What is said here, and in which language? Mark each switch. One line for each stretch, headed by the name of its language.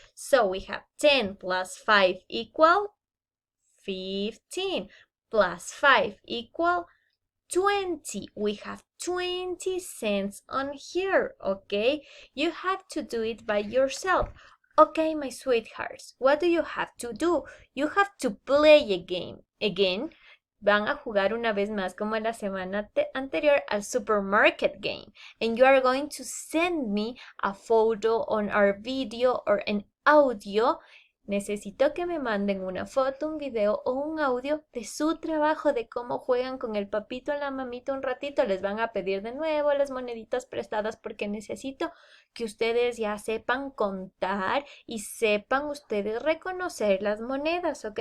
English: So we have 10 plus 5 equal 15 plus 5 equal 20. We have 20 cents on here. Okay, you have to do it by yourself. Okay, my sweethearts, what do you have to do? You have to play a game. Again,
Spanish: van a jugar una vez más como la semana anterior al
English: supermarket game. And you are going to send me a photo on our video or an audio.
Spanish: Necesito que me manden una foto, un video o un audio de su trabajo, de cómo juegan con el papito o la mamita un ratito. Les van a pedir de nuevo las moneditas prestadas porque necesito que ustedes ya sepan contar y sepan ustedes reconocer las monedas, ¿ok?